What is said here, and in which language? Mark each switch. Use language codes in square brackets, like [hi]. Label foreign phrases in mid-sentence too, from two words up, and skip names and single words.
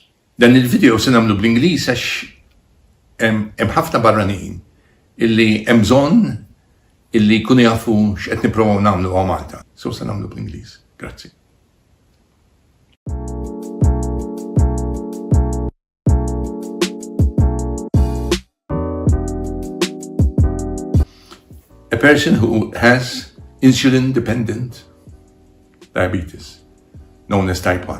[mt] Dan il-video se nagħmlu bl-Ingliż għax hemm ħafna barranin illi hemm bżonn illi jkunu jafu x'qed nippruvaw nagħmlu għaw Malta. So se nagħmlu bl-Ingliż. Grazzi. [en] A person who has insulin-dependent diabetes, known as type 1.